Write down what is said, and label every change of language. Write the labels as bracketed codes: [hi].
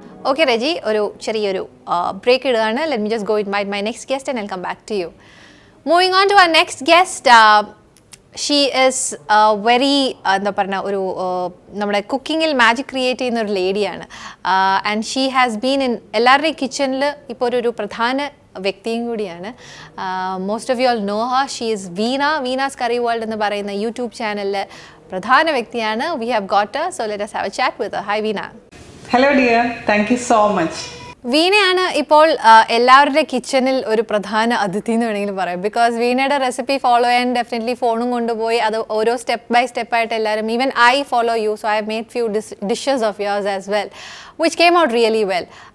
[ml] Okay, Reggie, ഒരു ചെറിയൊരു break ഇടുകയാണ്. [en] Let me just go invite my next guest and I'll come back to you. Moving on to our next guest, she is very [ml] എന്താ പറയുക ഒരു നമ്മുടെ കുക്കിങ്ങിൽ magic create ചെയ്യുന്ന ഒരു ലേഡിയാണ്. [en] and she has been in [ml] എല്ലാവരുടെയും കിച്ചണിൽ ഇപ്പോൾ ഒരു പ്രധാന വ്യക്തിയും കൂടിയാണ്. [en] Most of you all know her. She is [ml] Veena's curry world എന്ന് പറയുന്ന യൂട്യൂബ് ചാനലിലെ പ്രധാന വ്യക്തിയാണ്. [en] We have got her, so let us have a chat with her. Hi Veena. Hello dear, thank you so much. [ml] വീണയാണ് ഇപ്പോൾ എല്ലാവരുടെ കിച്ചണിൽ ഒരു പ്രധാന അതിഥി എന്ന് വേണമെങ്കിൽ പറയാം. ബിക്കോസ് വീണയുടെ റെസിപ്പി ഫോളോ ചെയ്യാൻ ഡെഫിനറ്റ്ലി ഫോണും കൊണ്ടുപോയി അത് ഓരോ സ്റ്റെപ്പ് ബൈ സ്റ്റെപ്പായിട്ട് എല്ലാവരും, [en] Even I follow you, so I have made few dishes of yours as well which came out really well.